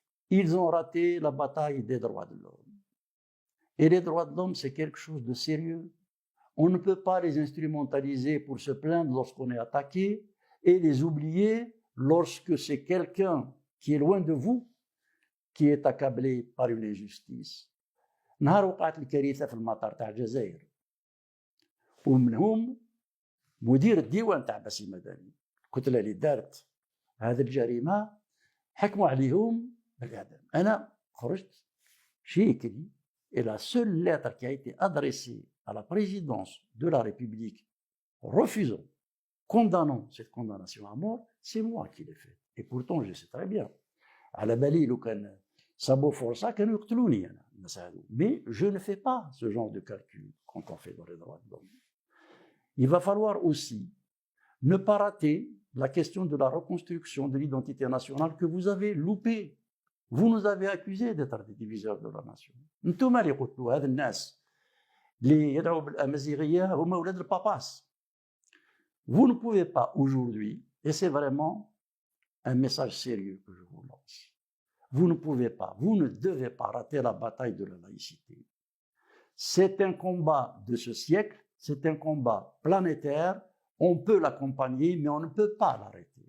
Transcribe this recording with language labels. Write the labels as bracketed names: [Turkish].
[French] Ils ont raté la bataille des droits de l'homme. Et les droits de l'homme, c'est quelque chose de sérieux. On ne peut pas les instrumentaliser pour se plaindre lorsqu'on est attaqué et les oublier lorsque c'est quelqu'un qui est loin de vous qui est accablé par une injustice. [Arabic] نهار وقعت الكارثة في المطار تاع الجزائر ومنهم مدير الديوان تاع باسي مدني الكتلة اللي دارت هذه الجريمة حكموا عليهم بالإعدام. أنا خرجت [French] j'ai écrit et la seule lettre qui a été adressée à la présidence de la République refusant, condamnant cette condamnation à mort, c'est moi qui l'ai faite. Et pourtant, je sais très bien. [Arabic] على بالي لو كان صابوا فرصة كانوا يقتلوني أنا. [French] Mais je ne fais pas ce genre de calcul quand on fait dans les droits de l'homme. Il va falloir aussi ne pas rater la question de la reconstruction de l'identité nationale que vous avez loupée. Vous nous avez accusés d'être des diviseurs de la nation. [Arabic] انتم اللي قلتوا هذا الناس اللي يدعوا بالأمازيغية هم أولاد الباباس. [French] Vous ne pouvez pas aujourd'hui, et c'est vraiment un message sérieux que je vous lance, vous ne pouvez pas, vous ne devez pas rater la bataille de la laïcité. C'est un combat de ce siècle, c'est un combat planétaire, on peut l'accompagner, mais on ne peut pas l'arrêter.